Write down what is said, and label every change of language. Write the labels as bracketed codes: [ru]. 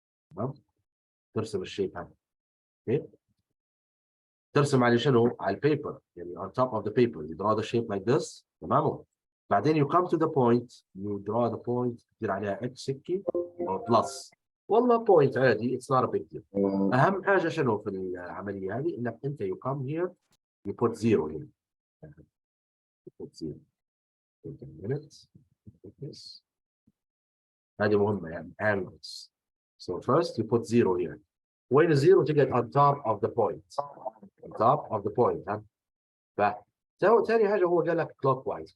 [ar] تمام؟ ترسم الشيب هذا. Okay? ترسم على شنو؟ على البيبر يعني [en] on top of the paper you draw the shape like this. [ar] تمام. بعدين [en] you come to the point you draw the point [ar] تدير عليها [en] x سكي or plus. [ar] والله [en] point عادي it's not a big deal. [ar] اهم حاجه شنو في العمليه هذه انك انت [en] you come here you put 0 here. You put 0. Wait a minute. This. [ar] هذه مهمه يعني angles. [en] So first you put 0 here. [ar] وين الزيرو تقعد [en] on top of the point. On top of the point. [ar] ثاني حاجه هو قال لك clockwise.